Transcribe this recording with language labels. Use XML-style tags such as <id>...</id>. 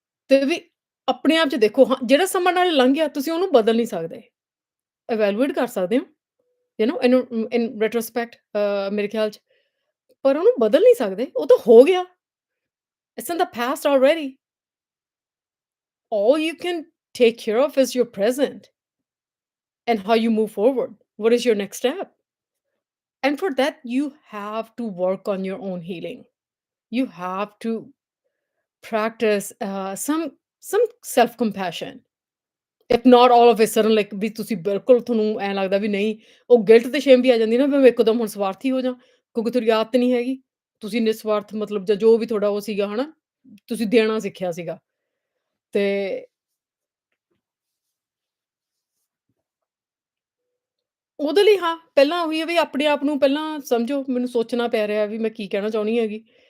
<pa>ਤੇ ਵੀ ਆਪਣੇ ਆਪ 'ਚ ਦੇਖੋ, ਹਾਂ, ਜਿਹੜਾ ਸਮਾਂ ਨਾਲ ਲੰਘ ਗਿਆ ਤੁਸੀਂ ਉਹਨੂੰ ਬਦਲ ਨਹੀਂ ਸਕਦੇ। ਇਵੈਲੂਏਟ ਕਰ ਸਕਦੇ ਹੋ, ਇਹਨੂੰ</pa> <en>in retrospect,</en> <pa>ਮੇਰੇ ਖਿਆਲ 'ਚ, ਪਰ ਉਹਨੂੰ ਬਦਲ ਨਹੀਂ ਸਕਦੇ, ਉਹ ਤਾਂ ਹੋ ਗਿਆ।</pa> <en>It's in the past already. All you can take care of is your present and how you move forward. What is your next step? And for that, you have to work on your own healing. You have to practice some self compassion. If not all of a sudden, like</en> <pa>ਵੀ ਤੁਸੀਂ ਬਿਲਕੁਲ ਤੁਹਾਨੂੰ ਐਂ ਲੱਗਦਾ ਵੀ ਨਹੀਂ, ਉਹ guilt ਤੇ shame ਵੀ ਆ ਜਾਂਦੀ ਨਾ ਵੀ ਮੈਂ ਇੱਕਦਮ ਹੁਣ ਸਵਾਰਥੀ ਹੋ ਜਾ, ਕਿਉਂਕਿ ਤੁਹਾਡੀ ਆਦਤ ਨਹੀਂ ਹੈਗੀ। ਤੁਸੀਂ ਨਿਸਵਾਰਥ ਮਤਲਬ ਜਾਂ ਜੋ ਵੀ ਤੁਹਾਡਾ ਉਹ ਸੀਗਾ, ਹਨਾ? ਤੁਸੀਂ ਦੇਣਾ ਸਿੱਖਿਆ ਸੀਗਾ। ਤੇ ਉਹਦੇ ਲਈ ਹਾਂ, ਪਹਿਲਾਂ ਉਹੀ ਹੈ ਵੀ ਆਪਣੇ ਆਪ ਨੂੰ ਪਹਿਲਾਂ ਸਮਝੋ, ਮੈਨੂੰ ਸੋਚਣਾ ਪੈ ਰਿਹਾ ਵੀ ਮੈਂ ਕੀ ਕਹਿਣਾ ਚਾਹੁੰਦੀ ਹੈਗੀ।</pa>